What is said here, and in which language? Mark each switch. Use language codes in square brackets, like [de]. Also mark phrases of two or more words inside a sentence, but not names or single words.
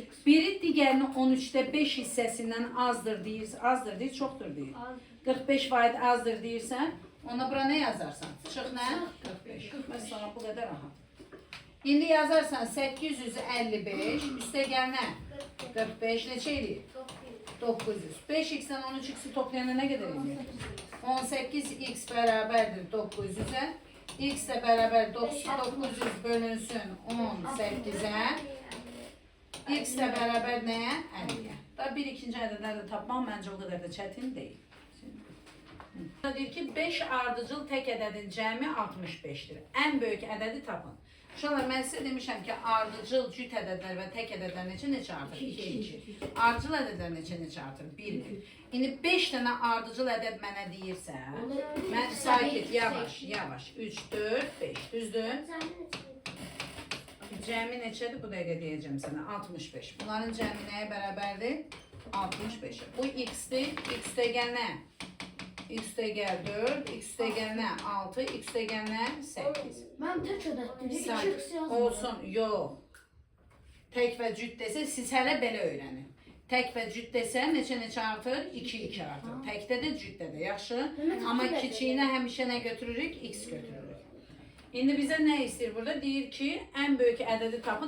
[az] Biri digərinə 13'də 5 hissəsindən azdır deyir, çoxdur deyir. 45% azdır deyirsən, ona bura nə yazarsan? Çıx nə? 45. Mesela bu qədər rahat. İndi yazarsan 855, üstə gəl nə? 45 neçə eləyir? 900. [tr] 5x'den 13x'i toplayana ne kadar ediyor? 18x beraberdir 900'e. X de beraber 900 bölünsün 18'e. X de beraber neye? 50'ye. [az] Da bir ikinci ədədləri tapmam məncə [tr] o kadar da [az] çətin değil. Deyir ki 5 ardıcıl tek ədədin cəmi 65'dir. [tr] En büyük [az] ədədi tapın. Uşaqlar, mən sizə demişəm ki, ardıcıl cüt ədədlər və tək ədədlər neçə artır? 2. Ardıcıl ədədlər neçə artır? 1. İndi 5 dənə ardıcıl ədəd mənə deyirsə, mən sakit, yavaş. 3, 4, 5. Düzdür? Cəmi neçədir? Bu dəqiqə deyəcəm sənə. 65. Bunların cəmi nəyə bərabərdir? 65. Bu x'dir. X də gəl nə? X de gel 4, x de gel ne? 6, x de gel ne? 8. Mən tək ədəddir. 2x yazmıram. Olsun, yox. Tək və cüt desə, siz hələ belə öyrənin. Tək və cüt desə, neçə artır? 2 artır. Təkdə də, cütdə də, yaxşı? Amma kiçiyinə həmişə nə götürürük? X götürürük. İndi bizə nə istəyir burada? Deyir ki, ən böyük ədədi tapın.